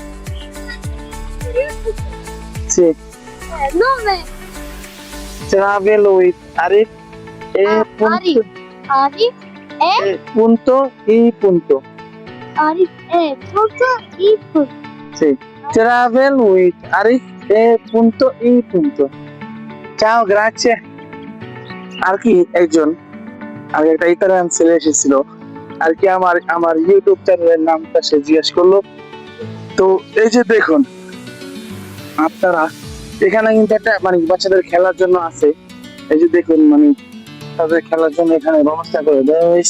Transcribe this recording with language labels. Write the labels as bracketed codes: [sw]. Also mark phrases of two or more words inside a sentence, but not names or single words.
[en] Travel with Arif E. Arif, Arif, [es] Punto E. Punto. Arif, punto y punto. Sí. [en] Travel with Arif E. [es] Punto E. Punto. [it] Ciao, grazie. [bn] আর কি একজন আর একটা ইতালিয়ান ছেলে এসেছিল আর কি আমার আমার [en] YouTube channel [bn] নামটা সে জিজ্ঞেস করলো। তো এই যে দেখুন আপনারা, এখানে কিন্তু একটা মানে বাচ্চাদের খেলার জন্য আছে। এই যে দেখুন মানে তাদের খেলার জন্য এখানে ব্যবস্থা করে দেওয়া হয়েছে।